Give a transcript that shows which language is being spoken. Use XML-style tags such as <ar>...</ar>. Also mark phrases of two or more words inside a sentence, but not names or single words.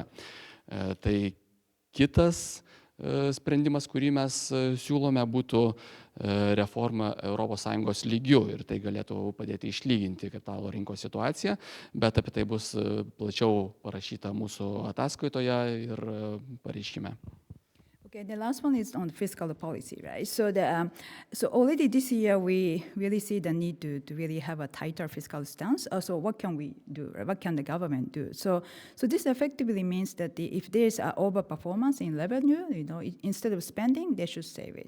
<lt>Tai kitas sprendimas, kurį mes siūlome, būtų reforma ES lygių ir tai galėtų padėti išlyginti kapitalo rinkos situaciją, bet apie tai bus plačiau parašyta mūsų ataskaitoje ir pareiškime.</lt> <en>Okay, the last one is on fiscal policy, right? So already this year we really see the need to really have a tighter fiscal stance. So what can we do? Right? What can the government do? So this effectively means that if there's an overperformance in revenue, instead of spending, they should save it.</en>